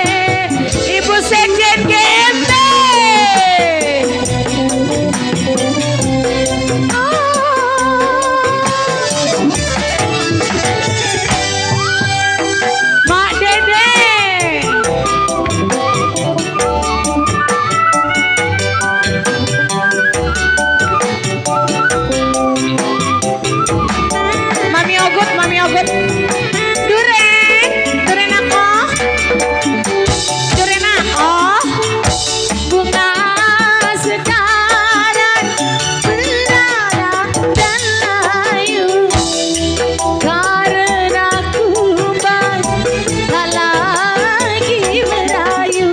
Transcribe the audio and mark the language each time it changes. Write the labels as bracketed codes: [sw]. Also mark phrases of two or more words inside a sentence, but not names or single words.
[id] Ibu Sekjen GMB. Mak Dede. Mami Ogut, Mami Ogut. Duren, Duren aku. Duren aku. bunga sekarang berdarah dan layu karena kumbang tak lagi merayu.